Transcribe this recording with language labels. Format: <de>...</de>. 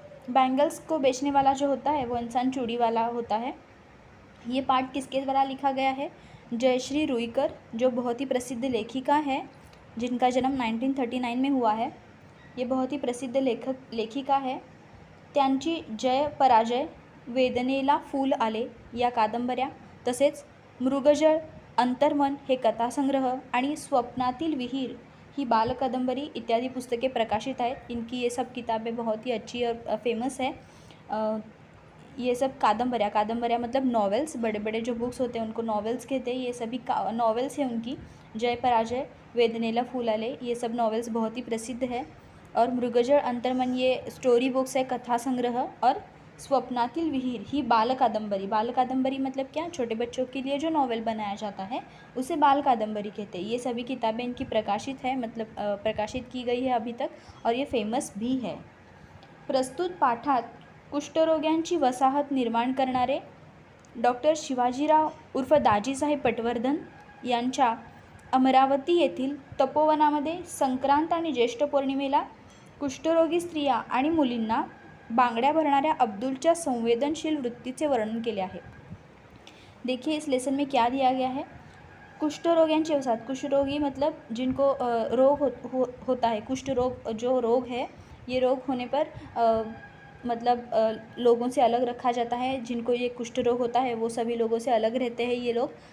<hi>Bangles को बेचने वाला जो होता है वो इंसान चूड़ी वाला होता है। ये पाठ किसके द्वारा लिखा गया है? जयश्री रुईकर, जो बहुत ही प्रसिद्ध लेखिका है, जिनका जन्म 1939 में हुआ है। ये बहुत ही प्रसिद्ध लेखिका है।</hi> <mr>त्यांची जय पराजय, वेदनेला फूल आले या कादंबऱ्या, तसेच मृगजळ, अंतर्मन हे कथासंग्रह आणि स्वप्नातील विहीर ही बालकादंबरी इत्यादि पुस्तकें प्रकाशित आहेत।</mr> <hi>इनकी ये सब किताबें बहुत ही अच्छी और फेमस है। ये सब कादंबऱ्या मतलब नॉवेल्स, बड़े बड़े जो बुक्स होते हैं उनको नॉवेल्स कहते हैं। ये सभी नॉवेल्स हैं उनकी। जय पराजय, वेदनेला फूल आले, ये सब नॉवेल्स बहुत ही प्रसिद्ध है। और मृगजळ, अंतर्मन ये स्टोरी बुक्स है, कथा संग्रह। और स्वप्नातील विहीर ही बाल कादंबरी। बाल कादंबरी मतलब क्या? छोटे बच्चों के लिए जो नॉवेल बनाया जाता है उसे बाल कादंबरी कहते हैं। ये सभी किताबें इनकी प्रकाशित है, मतलब प्रकाशित की गई है अभी तक, और ये फेमस भी है।</hi> <mr>प्रस्तुत पाठात कुष्ठरोग्यांची वसाहत निर्माण करणारे डॉक्टर शिवाजीराव उर्फ दाजीसाहेब पटवर्धन यांच्या अमरावती येथील तपोवनामध्ये संक्रांत आणि ज्येष्ठ पौर्णिमेला कुष्ठरोगी स्त्रिया आणि मुलींना बांगड्या भरणाऱ्या अब्दुलच्या संवेदनशील वृत्तीचे वर्णन केले आहे।</mr> <hi>देखिए इस लेसन में क्या दिया गया है।</hi> <mr>कुष्ठरोगियांची वसाहत।</mr> <hi>कुष्ठरोगी मतलब जिनको रोग होता है। कुष्ठ रोग जो रोग है, ये रोग होने पर मतलब लोगों से अलग रखा जाता है। जिनको ये कुष्ठ रोग होता है वो सभी लोगों से अलग रहते हैं ये लोग।</hi>